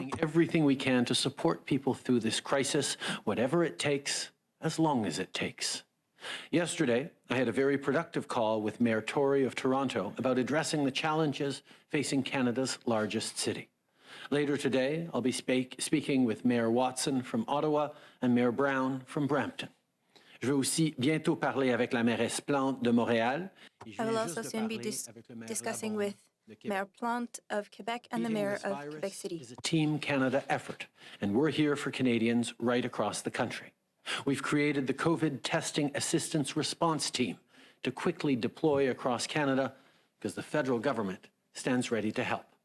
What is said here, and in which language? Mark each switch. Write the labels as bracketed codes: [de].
[en] Doing everything we can to support people through this crisis, whatever it takes, as long as it takes. Yesterday, I had a very productive call with Mayor Tory of Toronto about addressing the challenges facing Canada's largest city. Later today, I'll be speaking with Mayor Watson from Ottawa and Mayor Brown from Brampton. [fr] Je vais aussi bientôt parler avec la mairesse Plante de Montréal. [en] I will also soon be discussing with Mayor Plante of Quebec and the Mayor of Quebec City. It's a Team Canada effort, and we're here for Canadians right across the country. We've created the COVID Testing Assistance Response Team to quickly deploy across Canada because the federal government stands ready to help.